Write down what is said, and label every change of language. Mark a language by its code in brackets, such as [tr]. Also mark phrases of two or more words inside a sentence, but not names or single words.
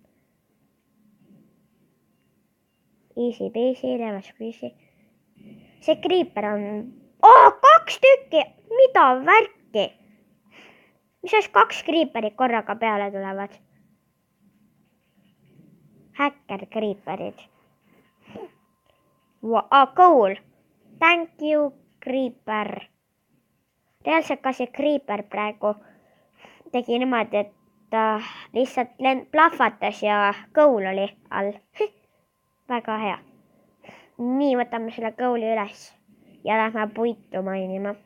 [en] Easy peasy, lemon squeezy. [et] See creeper on... 2 tükki! Mida värki? Mis oleks 2 creeperit korraga peale tulevad? Hacker creeperid. [en] Cool! Thank you, creeper. [et] Reaalselt ka see creeper praegu tegi niimoodi, et ta lihtsalt plahvatas ja cool oli all. Väga hea. Nii, võtame selle cool'i üles ja lähme puitu mainima.